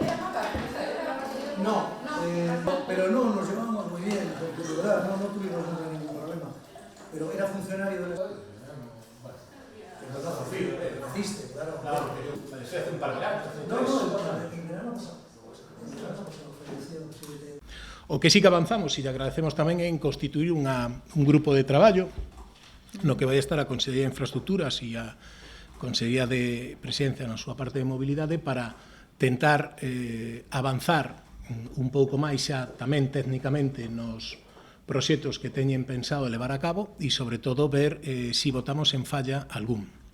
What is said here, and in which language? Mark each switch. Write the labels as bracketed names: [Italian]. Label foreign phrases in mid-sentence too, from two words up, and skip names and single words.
[Spanish] No, pero no, nos llevábamos muy bien, porque de verdad no tuvimos nunca ningún problema. Pero era funcionario del Estado. Pero no, naciste, claro. Claro, que yo fallecí hace un par de años. No, en verano pasado. [Galician] O que sí que avanzamos, e agradecemos tamén, en constituir un grupo de traballo no que vai estar a Consellería de Infraestructuras e a Consellería de Presidencia na súa parte de mobilidade para tentar avanzar un pouco máis xa tamén técnicamente nos proxectos que teñen pensado levar a cabo e, sobre todo, ver se votamos en falla algún.